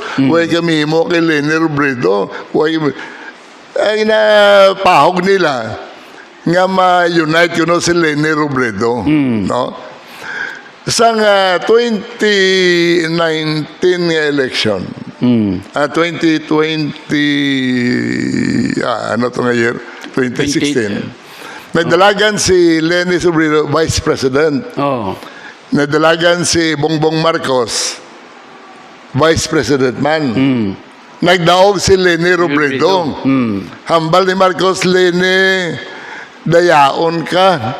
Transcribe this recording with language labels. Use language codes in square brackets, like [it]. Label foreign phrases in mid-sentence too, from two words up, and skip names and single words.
[hil] Why kami mo kay Leni Robredo? Why ay napahog nila nga ma-unite yun si Leni Robredo. No? Sa 2019 nga election, 2020, ano to nga year? 2016. Nagdalagan si Leni Robredo, [en] Vice President. [hil] Nagdalagan si Bongbong Marcos, [en] Vice President [hil] man. Nagdaog si Leni Robredo. Hambal ni Marcos, Leni, dayaon ka.